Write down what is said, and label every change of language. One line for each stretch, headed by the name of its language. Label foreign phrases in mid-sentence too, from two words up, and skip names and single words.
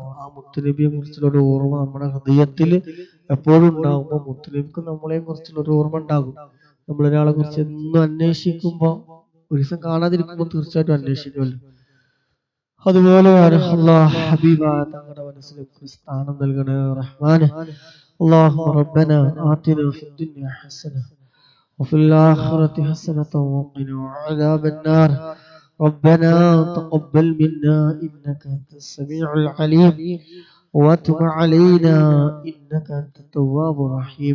Malayalam: ആ മുത്തുനബിയെ കുറിച്ചുള്ള ഒരു ഓർമ്മ നമ്മുടെ ഹൃദയത്തിൽ എപ്പോഴും ഉണ്ടാകുമ്പോൾ മുത്തുനബിക്ക് നമ്മളെ കുറിച്ചുള്ള ഒരു ഓർമ്മ ഉണ്ടാകും. നമ്മളൊരാളെ കുറിച്ച് എന്നും അന്വേഷിക്കുമ്പോൾ ഒരു ദിവസം കാണാതിരിക്കുമ്പോൾ തീർച്ചയായിട്ടും അന്വേഷിക്കുമല്ലോ. അതുപോലെയാണ് അല്ലാഹ് ഹബീബായ തങ്ങളുടെ മനസ്സിലേക്ക് സ്ഥാനം നൽകണേ റഹ്മാനെ.
Arabic: اللهم ربنا آتنا في الدنيا حسنة وفي الآخرة حسنة وقنا عذاب النار. ربنا تقبل منا إنك أنت السميع العليم وتب علينا إنك أنت التواب الرحيم.